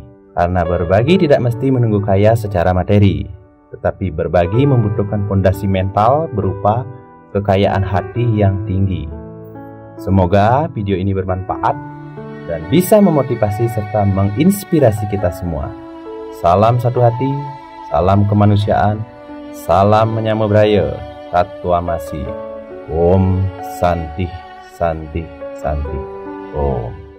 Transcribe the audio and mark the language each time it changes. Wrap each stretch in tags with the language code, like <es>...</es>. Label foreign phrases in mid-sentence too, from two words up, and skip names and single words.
<id>Karena berbagi tidak mesti menunggu kaya secara materi, tetapi berbagi membutuhkan fondasi mental berupa kekayaan hati yang tinggi. Semoga video ini bermanfaat dan bisa memotivasi serta menginspirasi kita semua. Salam satu hati, salam kemanusiaan, salam</id> <ban>menyama Braya,</ban> <id>Tatua Masih.</id> <sa>Om Santi Santi Santi Om.</sa>